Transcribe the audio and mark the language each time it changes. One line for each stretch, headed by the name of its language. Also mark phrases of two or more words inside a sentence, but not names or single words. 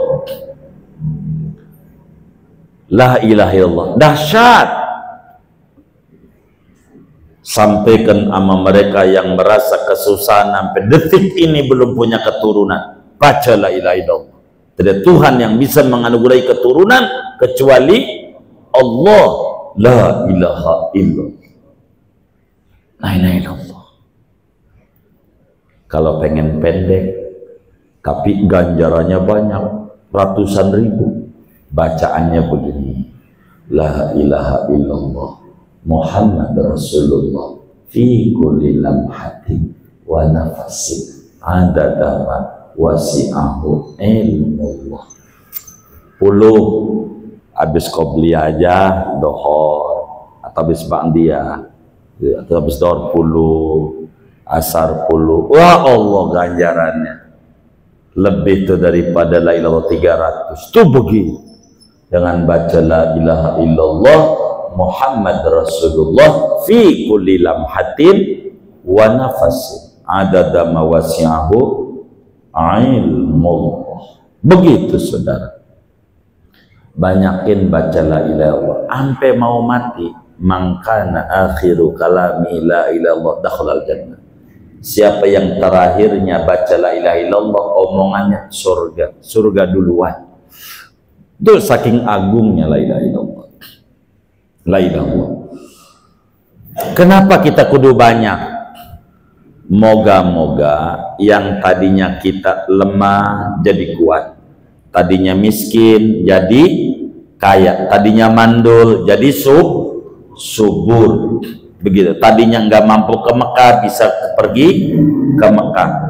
Arabic: لا إله إلا الله. Dahsyat.
Indonesian: Sampaikan sama mereka yang merasa kesusahan sampai detik ini belum punya keturunan.
Arabic: Baca لا إله إلا الله.
Indonesian: Tidak Tuhan yang bisa menganugerahi keturunan kecuali Allah.
Arabic: لا إله إلا الله لا إله إلا الله.
Indonesian: Kalau pengen pendek tapi ganjarannya banyak, ratusan ribu, bacaannya begini,
Arabic: لا إله إلا الله محمد رسول الله في كل لمحة ونفس عدد ما وسعه علم الله.
Indonesian: 10 habis qobliyah aja dohor, atau habis ba'diyah, atau habis dohor 10, asar 10. Wah Allah ganjarannya lebih itu daripada
Arabic: لا إله
Indonesian: 300. Itu begitu. Dengan baca
Arabic: لا إله إلا الله محمد رسول الله في كل لمحة ونفس عدد ما وسعه علم الله.
Indonesian: Begitu saudara. Banyakin baca
Arabic: لا إله إلا الله
Indonesian: sampai mau mati.
Arabic: من كان آخر كلامه لا إله إلا الله دخل الجنة.
Indonesian: Siapa yang terakhirnya baca
Arabic: لا إله إلا الله,
Indonesian: omongannya surga. Surga duluan. Itu saking agungnya
Arabic: لا إله إلا الله. لا إله إلا الله.
Indonesian: Kenapa kita kudu banyak? Moga-moga yang tadinya kita lemah jadi kuat. Tadinya miskin jadi kaya. Tadinya mandul jadi subur. Begitu. Tadinya nggak mampu ke Mekah bisa pergi ke Mekah.